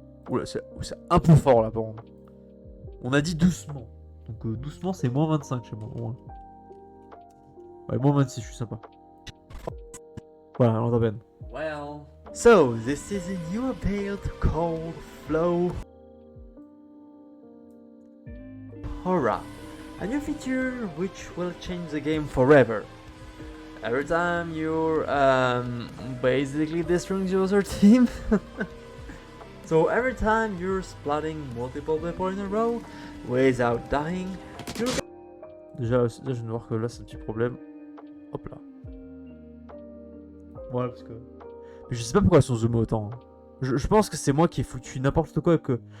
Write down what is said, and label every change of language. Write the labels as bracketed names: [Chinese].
[French] Oula, c'est un peu fort là par contre. On a dit doucement. Donc doucement, c'est moins 25 chez moi. Ouais, moins 26, je suis sympa. Voilà, on t'appelle. [English] Well. So, this is a new update called Flow Horror, a new feature which will change the game forever. Every time you're basically destroying the other team. So every time you're splatting multiple people in a row without dying, you're... [French] Déjà, je viens de voir que là c'est un petit problème. Hop là. Voilà, parce que... Mais je sais pas pourquoi elles sont zoomées autant. Hein. Je pense que c'est moi qui ai foutu n'importe quoi. Que...